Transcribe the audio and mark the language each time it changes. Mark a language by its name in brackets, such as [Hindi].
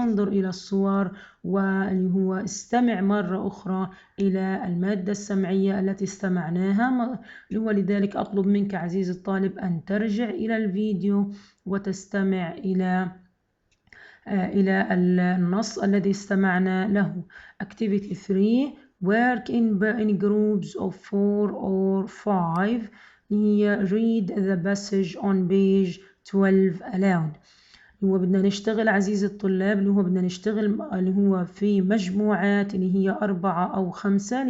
[Arabic] انظر إلى الصور واللي هو استمع مرة أخرى إلى المادة السمعية التي استمعناها. ولذلك أطلب منك عزيزي الطالب أن ترجع إلى الفيديو وتستمع إلى النص الذي استمعنا له. [English] Activity 3 work in groups of 4 or 5. [Arabic] هي [English] read the passage on page 12 aloud. [Arabic] هو بدنا نشتغل عزيزي الطلاب بدنا نشتغل اللي هو في مجموعات اللي هي 4 أو 5.